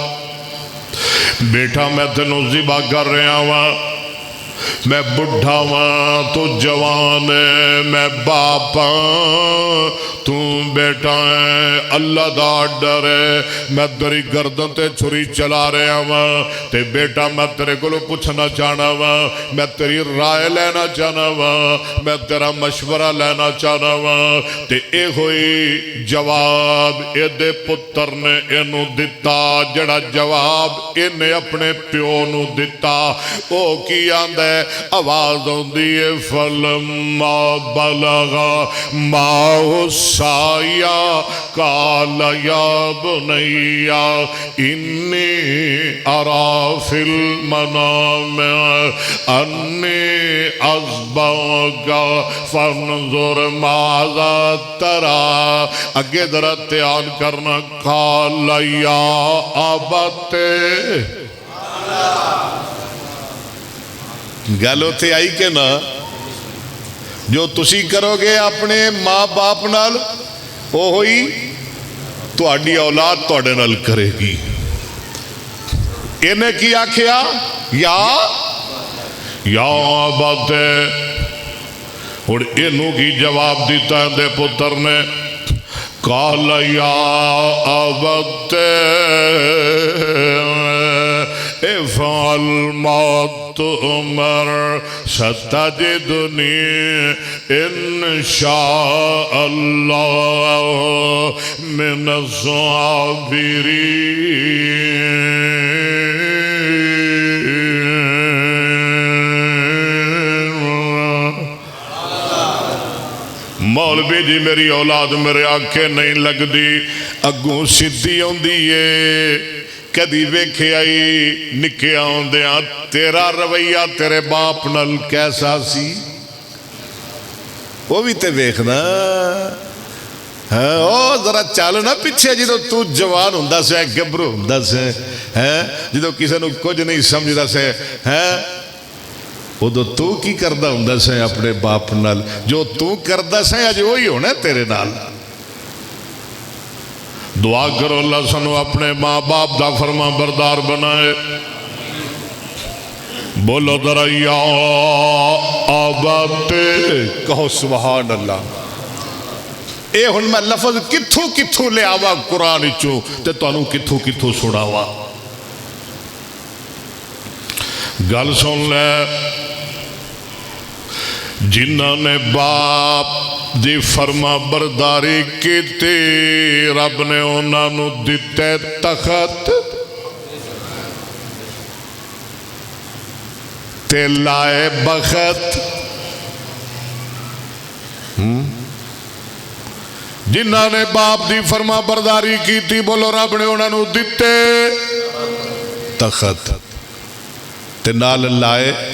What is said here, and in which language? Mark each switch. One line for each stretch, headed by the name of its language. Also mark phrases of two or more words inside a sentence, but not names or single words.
Punjabi: بیٹا میں تینوں ذبح کر رہا ہاں، میں بڑھا ہاں تو جوان ہے، میں باپ ہاں تو بیٹا ہے، اللہ دا ڈر ہے، میں تیری گردن تے چھری چلا رہا ہاں، تے بیٹا میں تیرے کو پوچھنا چاہنا ہاں، میں تیری رائے لینا چاہنا ہاں، میں تیرا مشورہ لینا چاہنا ہاں۔ تے اے ہوئی جواب اے دے پتر نے اینو دتا، جڑا جواب انہیں اپنے پیو نو دتا۔ او کی آندہ آواز ہوندی ہے
Arabic: فلما بلغ معه السعي قال يا بني إني أرى في المنام أني أذبحك فانظر ماذا ترى۔
Punjabi: اگے ذرا دھیان کرنا،
Arabic: قال يا أبت،
Punjabi: گل اتنے آئی کہ نا جو تسی کرو گے اپنے ماں باپ نال وہ ہوئی تہاڈی اولاد تہاڈے نال کرے گی۔ انہیں کی آکھیا یا بات ہے، اور انہوں کی جواب دیتا ہے دے پتر نے،
Arabic: قال یا ابت افعل ما تؤمر ستجدنی انشاء اللہ من الصابرین۔
Punjabi: مولوی جی میری اولاد میرے آنکھیں نہیں لگ دی، اگوں سدھی ہوندی ہے، کدی ویکھے آئی نکے آندیاں تیرا رویہ تیرے باپ نال کیسا سی، وہ بھی تے ویکھنا۔ او ذرا چل نا پیچھے، جدو تو جوان ہوندا سے گبرو ہوندا سے، جدو کسی نو کچھ نہیں سمجھدا سے، ادو تو کی کردہ ہوندا سے اپنے باپ نال، جو تو کردہ سے اج وہی ہونا تیرے نال۔ دعا کرو اللہ سنو اپنے ماں باپ دا فرما بردار بنائے۔ بولو ذرا
Arabic: یا ابت،
Punjabi: کہو
Arabic: سبحان اللہ۔
Punjabi: اے ہن میں لفظ کتھوں کتھوں لے آوا قرآن چوں تے تانوں کتھوں کتھوں سناوا۔ گل سن لے، جنہاں نے باپ دی فرما برداری کیتی، رب نے انہاں نو دتے تخت تے لائے بخت۔ جنہاں نے باپ دی فرما برداری کیتی، بولو رب نے انہاں نو دتے تخت تے نال لائے،